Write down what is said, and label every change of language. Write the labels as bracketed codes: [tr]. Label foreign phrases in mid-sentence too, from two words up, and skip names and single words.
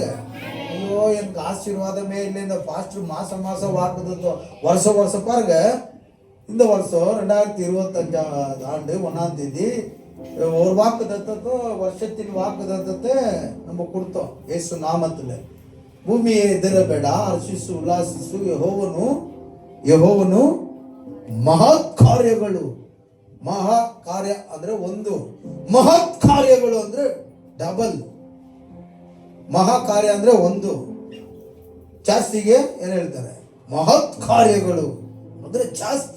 [ta] ஐயோ எனக்கு ஆசீர்வாதமே இல்லை, இந்த பாஸ்டர் மாசம் மாசம் வாக்குதத்தம் வருஷம் வருஷம் பாருங்க, இந்த வருஷம் 2025 ஆண்டு 1ஆம் தேதி ஒரு வாக்கு தத்தத்தை, வருஷத்தின் வாக்கு தத்தத்தை நம்ம கொடுத்தோம். இயேசு நாமத்துல [kn] ಭೂಮಿಯೇ ಹೆದರಬೇಡ, ಹರ್ಷಿಸು, ಉಲ್ಲಾಸಿಸು, ಯೆಹೋವನು ಮಹತ್ ಕಾರ್ಯಗಳು. ಮಹಾ ಕಾರ್ಯ ಅಂದ್ರೆ ಒಂದು, ಮಹತ್ ಕಾರ್ಯಗಳು ಅಂದ್ರೆ ಡಬಲ್. ಮಹಾ ಕಾರ್ಯ ಅಂದ್ರೆ ಒಂದು, ಜಾಸ್ತಿಗೆ ಏನ್ ಹೇಳ್ತಾರೆ, ಮಹತ್ ಕಾರ್ಯಗಳು ಅಂದ್ರೆ ಜಾಸ್ತಿ.